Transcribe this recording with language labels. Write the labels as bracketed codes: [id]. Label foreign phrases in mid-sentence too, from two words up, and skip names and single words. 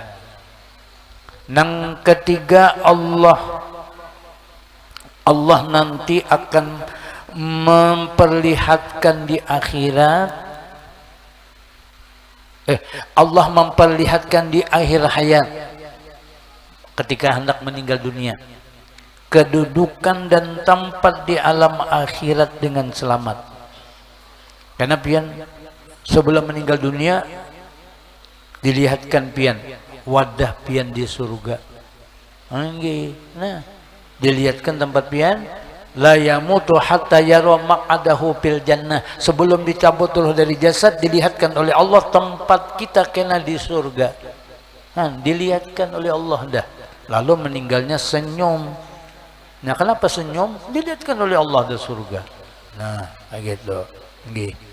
[id] Nang ketiga, Allah nanti akan memperlihatkan di akhirat, Allah memperlihatkan di akhir hayat ketika hendak meninggal dunia, kedudukan dan tempat di alam akhirat dengan selamat. [bjn] Karena pian sebelum meninggal dunia dilihatkan pian wadah pian di surga. [id] Nah, dilihatkan tempat pian [ar] لا يموت حتى يرى مقعده في الجنة. [id] Sebelum dicabut roh dari jasad dilihatkan oleh Allah tempat kita kena di surga. Dilihatkan oleh Allah dah. Lalu meninggalnya senyum. Nah, kenapa senyum? Dilihatkan oleh Allah di surga. Nah, gitu. Nggih.